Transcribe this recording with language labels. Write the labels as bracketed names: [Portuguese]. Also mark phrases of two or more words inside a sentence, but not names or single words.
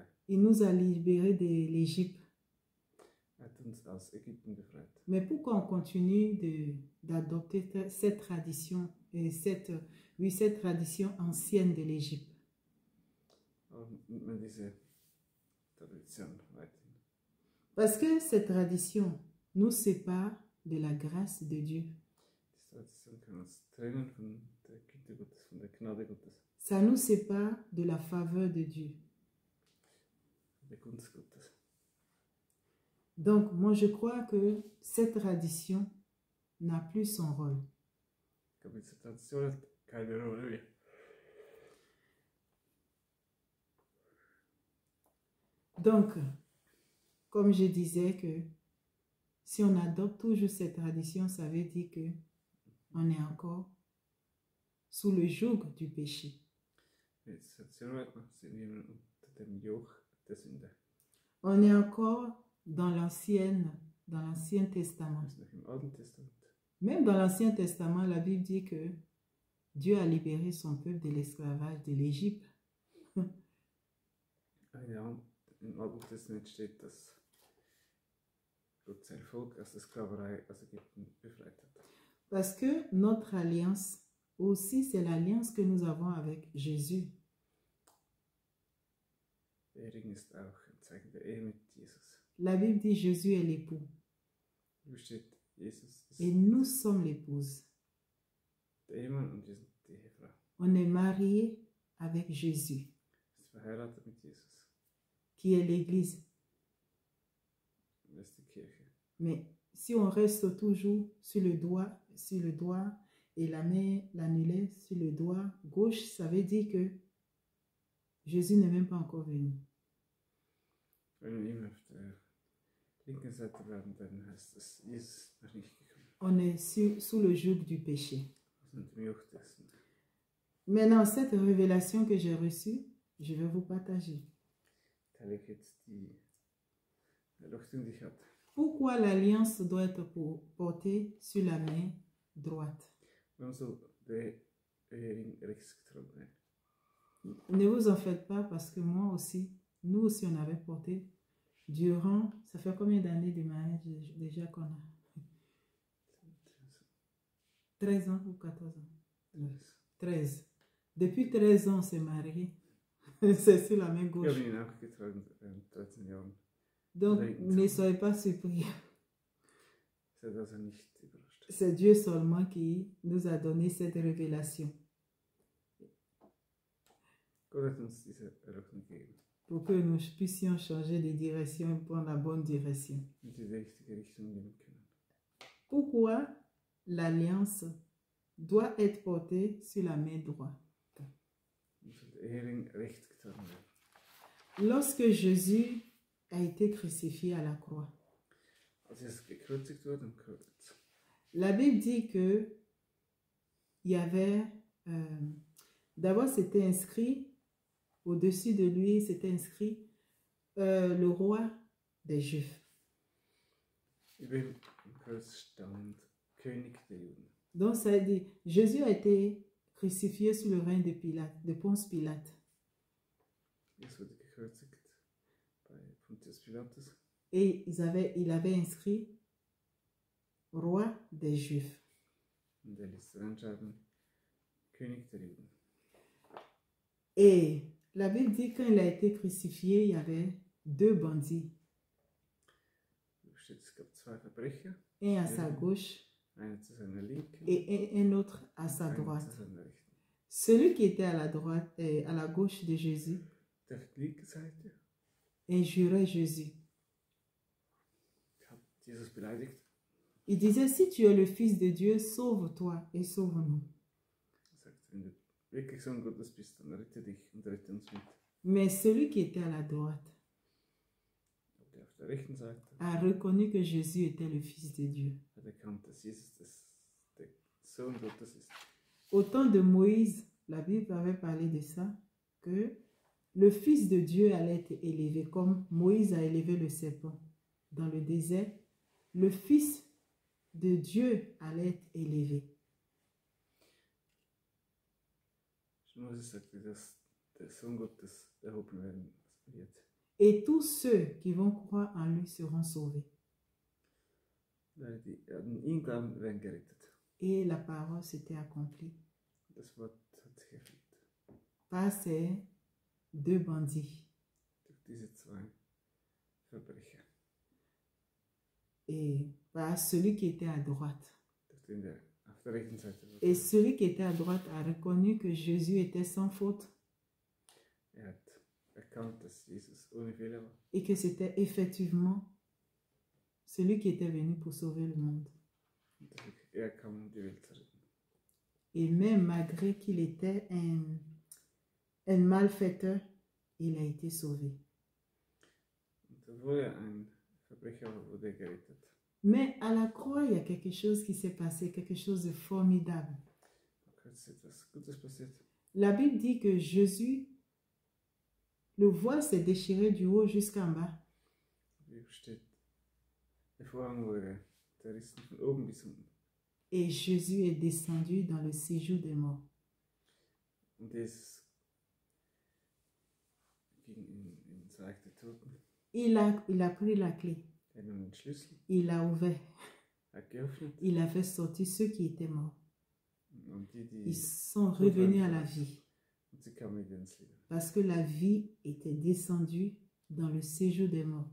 [French] Il nous a libérés de l'Égypte. [German] Er hat uns aus Ägypten befreit. [French] Mais pourquoi on continue d'adopter cette tradition, et cette tradition ancienne de l'Égypte? [German] Warum nimmt man diese Tradition weiterhin? [French] Parce que cette tradition nous sépare de la grâce de Dieu. [German] Die Tradition kann uns trennen von der Güte Gottes, von der Gnade Gottes. [French] Ça nous sépare de la faveur de Dieu. [German] Von der Gunst Gottes. [French] Donc, moi, je crois que cette tradition n'a plus son rôle. [German] Ich glaube, diese Tradition hat keine Rolle mehr. [French] Donc, comme je disais que si on adopte toujours cette tradition, ça veut dire que on est encore sous le joug du péché. [German] Jetzt sind wir unter dem Joch der Sünde. [French] On est encore dans l'Ancien Testament. [German] Wir sind noch im Alten Testament. [French] Même dans l'Ancien Testament, la Bible dit que Dieu a libéré son peuple de l'esclavage de l'Égypte. [German] Ja, im Alten Testament steht, dass Gott sein Volk aus der Sklaverei aus Ägypten befreit hat. [French] Parce que notre alliance aussi, c'est l'alliance que nous avons avec Jésus. [German] Der Ring ist auch ein Zeichen der Ehe mit Jesus. [French] La Bible dit Jésus est l'époux [German] Hier steht, Jesus ist [French] et nous sommes l'épouse. [German] der Ehemann und wir sind die Ehefrau. [French] On est marié avec Jésus, [German] Ist verheiratet mit Jesus. [French] qui est l'Église. [German] Das ist die Kirche. [French] Mais si on reste toujours sur le doigt et la main, l'annulaire sur le doigt gauche, ça veut dire que Jésus n'est même pas encore venu. [German] Wenn wir immer auf der linken Seite bleiben, dann heißt es, Jesus ist noch nicht gekommen. [French] On est sous le joug du péché. [German] Wir sind im Joch der Sünde. [French] Maintenant, cette révélation que j'ai reçue, je vais vous partager. [German] Teile ich jetzt die Erleuchtung, die ich hatte. [French] Pourquoi l'alliance doit être portée sur la main droite? [German] Warum soll der Ehering rechts getragen werden? [French] Ne vous en faites pas parce que moi aussi, nous aussi on avait porté durant, ça fait combien d'années de mariage déjà qu'on a? 13 ans ou 14 ans? 13. Depuis 13 ans on s'est mariés. C'est sur la main [German] Ich [French] gauche. [German] habe ihn auch getragen, 13 Jahren. [French] Donc ne soyez pas surpris. [German] Seid also nicht überrascht. [French] C'est Dieu seulement qui nous a donné cette révélation [German] Gott hat uns diese Erleuchtung gegeben, [French] pour que nous puissions changer de direction et prendre la bonne direction. [German] damit wir die richtige Richtung nehmen können. [French] Pourquoi l'alliance doit être portée sur la main droite? [German] Und soll der Ehering rechts getragen werden. [French] Lorsque Jésus a été crucifié à la croix, [German] Als Jesus gekreuzigt wurde am Kreuz, [French] la Bible dit que il y avait, d'abord c'était inscrit, au-dessus de lui c'était inscrit le roi des Juifs. [German] über ihm am Kreuz stand König der Juden. [French] Donc ça veut dire, Jésus a été crucifié sous le règne de Pilate, de Ponce Pilate. [German] Jesus wurde gekreuzigt bei Pontius Pilatus. [French] Et il avait inscrit roi des Juifs. [German] Und ließ reinschreiben, König der Juden. [French] Et la Bible dit quand il a été crucifié, il y avait deux bandits. [German] Es gab zwei Verbrecher, [French] Un à sa gauche [German] einer zu seiner Linken [French] et un autre à sa [German] und einer [French] droite. [German] zu seiner Rechten. [French] Celui qui était à la droite et à la gauche de Jésus [German] Der auf der linken Seite [French] injurait Jésus. [German] hat Jesus beleidigt. [French] Il disait, si tu es le Fils de Dieu, sauve-toi et sauve-nous. [German] Er sagt, wenn du wirklich Sohn Gottes bist, dann rette dich und rette uns mit. [French] Mais celui qui était à la droite [German] Und der auf der rechten Seite [French] a reconnu que Jésus était le Fils de Dieu. [German] hat erkannt, dass Jesus der Sohn Gottes ist. [French] Au temps de Moïse, la Bible avait parlé de ça, que le Fils de Dieu allait être élevé, comme Moïse a élevé le serpent dans le désert. Le Fils de Dieu allait être élevé. [German] Moses sagte, dass der Sohn Gottes erhoben werden wird. [French] Et tous ceux qui vont croire en lui seront sauvés. [German] Alle, die an ihn glauben, werden gerettet. [French] Et la parole s'était accomplie [German] Das Wort hat sich erfüllt. [French] par ces deux bandits. [German] Durch diese zwei Verbrecher. [French] Et par celui qui était à droite. [German] Durch den der auf der rechten Seite war. [French] Et celui qui était à droite a reconnu que Jésus était sans faute [German] Hat erkannt, dass Jesus ohne Fehler war. [French] et que c'était effectivement celui qui était venu pour sauver le monde. [German] Und er kam, um die Welt zu retten. [French] Et même malgré qu'il était un malfaiteur, il a été sauvé. [German] Und obwohl er ein Verbrecher war, wurde er gerettet. [French] Mais à la croix, il y a quelque chose qui s'est passé, quelque chose de formidable. [German] Da ist etwas Gutes passiert. [French] La Bible dit que Jésus, le voile s'est déchiré du haut jusqu'en bas. [German] Wie steht, der Vorhang wurde zerrissen von oben bis unten. [French] Et Jésus est descendu dans le séjour des morts. [German] Und Jesus ging ins Reich der Toten. [French] Il a pris la clé. [German] Er nahm den Schlüssel, [French] Il a ouvert. [German] hat geöffnet. [French] Il a fait sortir ceux qui étaient morts. [German] Und die [French] Ils sont revenus à la vie. [German] Und sie kamen wieder ins Leben. [French] Parce que la vie était descendue dans le séjour des morts.